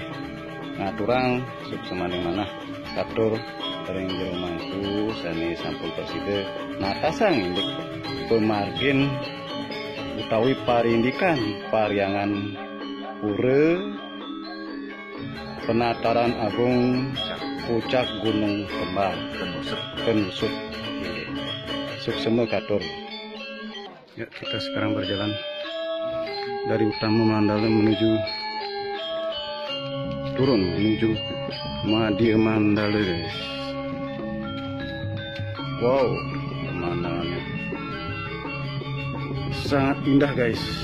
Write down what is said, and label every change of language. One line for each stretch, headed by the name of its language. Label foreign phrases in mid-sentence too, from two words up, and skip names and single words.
Balinese: Ngaturang suksemane manah katur ring jero mangku sane sampun persida natasang indik pemargin utawi parindikan paryangan pura penataran agung Puncak Gunung Kembar Kenusuk. Suksema katur.
Indonesian: Ya, kita sekarang berjalan dari utama Mandala menuju turun menuju Madi Mandala. Wow, pemandangannya sangat indah guys.